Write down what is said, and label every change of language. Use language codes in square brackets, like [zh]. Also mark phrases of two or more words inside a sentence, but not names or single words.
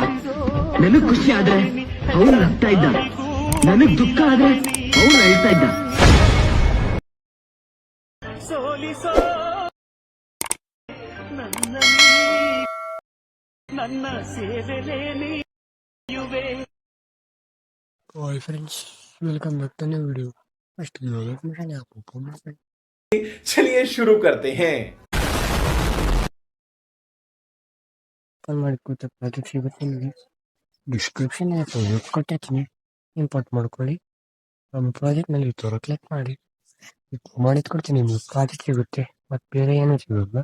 [kn] ನನಗ್ ಖುಷಿ ಆದ್ರೆ ಅವನು ನಗ್ತಾ ಇದ್ದ, ನನಗ್ ದುಃಖ ಆದ್ರೆ ಅವನು ಅಳ್ತಾ ಇದ್ದ. ನನ್ನ ಸೇವೆಲೇನೆ. [en] Hi friends, welcome back to new video. first video [hi] में आपको चलिए शुरू करते हैं। [kn] ಪ್ರಾಜೆಕ್ಟ್ ಸಿಗುತ್ತೆ ನಿಮಗೆ ಡಿಸ್ಕ್ರಿಪ್ಷನ್ ಕೊಟ್ಟಿರ್ತೀನಿ, ಇಂಪೋರ್ಟ್ ಮಾಡ್ಕೊಳ್ಳಿ. ನಮ್ಮ ಪ್ರಾಜೆಕ್ಟ್ನಲ್ಲಿ ಈ ಥರ ಕ್ಲಿಕ್ ಮಾಡಿ ಮಾಡಿದ್ ಕೊಡ್ತೀನಿ, ನಿಮಗೆ ಪ್ರಾಜೆಕ್ಟ್ ಸಿಗುತ್ತೆ ಮತ್ತು ಬೇರೆ ಏನೂ ಸಿಗೋಲ್ಲ.